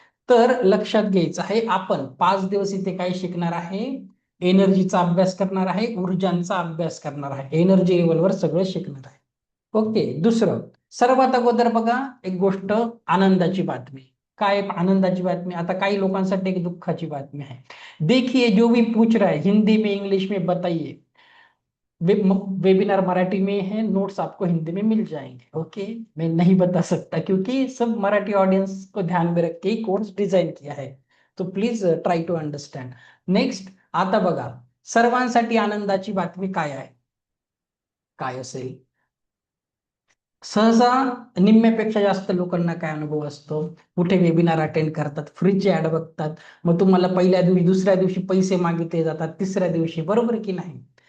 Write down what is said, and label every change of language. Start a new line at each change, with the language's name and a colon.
Marathi: तर लक्षात घ्यायचं आहे, आपण 5 दिवस इथे काय शिकणार आहे? एनर्जीचा अभ्यास करणार आहे, ऊर्जांचा अभ्यास करणार आहे, एनर्जी लेवलवर सगळं शिकणार आहे. ओके. दुसरं, सर्वात अगोदर बघा, एक गोष्ट, आनंदाची बातमी. काय आनंदाची बातमी? आता काही लोकांसाठी एक दुःखाची बातमी आहे.
Hindi: देखिए, जो भी पूछ रहा है हिंदी में इंग्लिश में बताइए। वेबिनार मराठी में है, नोट्स आपको हिंदी में मिल जाएंगे। ओके, मैं नहीं बता सकता क्योंकि सब मराठी ऑडियंस को ध्यान में रख के ही कोर्स डिझाईन किया है, तो
English: Please try to understand.
Marathi: Next, आता बघा, सर्वांसाठी आनंदाची बातमी काय आहे? काय असेल? सहसा निम्म्यापेक्षा जास्त लोकांना काय अनुभव असतो, कुठे वेबिनार अटेंड करतात, फ्रीची ऍड बघतात, मग तुम्हाला पहिल्या दिवशी, दुसऱ्या दिवशी पैसे मागितले जातात, तिसऱ्या दिवशी, बरोबर की नाही?